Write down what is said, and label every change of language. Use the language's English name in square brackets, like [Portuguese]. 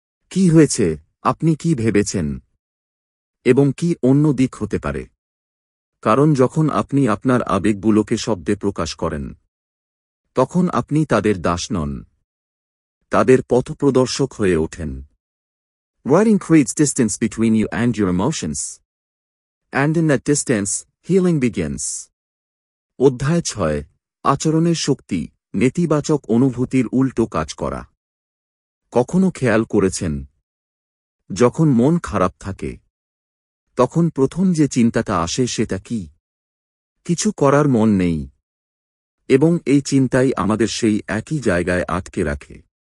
[Bangla] কি হয়েছে, আপনি কি ভেবেছেন, এবং কি অন্য দিক হতে পারে। কারণ যখন আপনি আপনার আবেগগুলোকে শব্দে প্রকাশ করেন তখন আপনি তাদের দাস নন, তাদের পথপ্রদর্শক হয়ে ওঠেন। [English] Writing creates distance between you and your emotions. And in that distance, healing begins. [Bangla] অধ্যায় 6 আচরণের শক্তি, নেতিবাচক অনুভূতির উল্টো কাজ করা। কখনো খেয়াল করেছেন, যখন মন খারাপ থাকে তখন প্রথম যে চিন্তাটা আসে সেটা কি? কিছু করার মন নেই। এবং এই চিন্তাই আমাদের সেই একই জায়গায় আটকে রাখে।